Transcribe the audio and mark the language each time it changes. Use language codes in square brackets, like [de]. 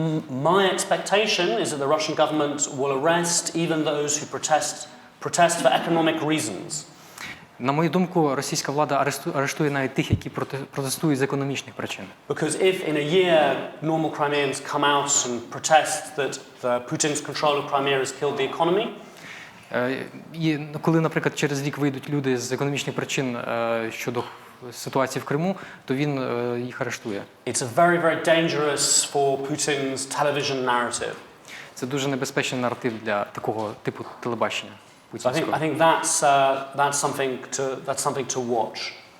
[en] My expectation is that the Russian government will arrest even those who protest for economic reasons. [uk] На мою думку, російська влада арештує навіть тих, які протестують з економічних причин. [en] Because if in a year normal Crimeans come out and protest that Putin's control of Crimea has killed the economy, [uk] І коли, наприклад, через рік вийдуть люди з економічних причин щодо ситуації в Криму, то він їх арештує. [en] it's very, very dangerous for Putin's television narrative. [uk] Це дуже небезпечний наратив для такого типу телебачення [en] So I [uk] путінського. [en] think that's something to watch.